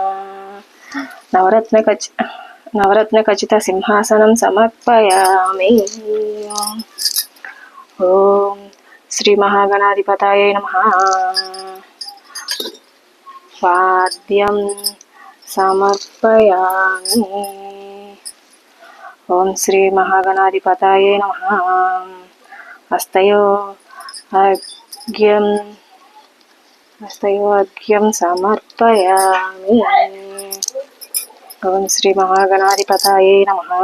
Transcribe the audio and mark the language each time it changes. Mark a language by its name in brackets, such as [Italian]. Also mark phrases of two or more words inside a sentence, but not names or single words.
[Sanskrit] नवरत्न खचित सिंहासनं समर्पयामि। ओम श्री महागणाधिपतये नमः। वाद्यं సమర్పయామి. ఓం శ్రీ మహాగణాధిపతయే నమః. హస్తయోర్ఘ్యం సమర్పయామి. ఓం శ్రీ మహాగణాధిపతయే నమః.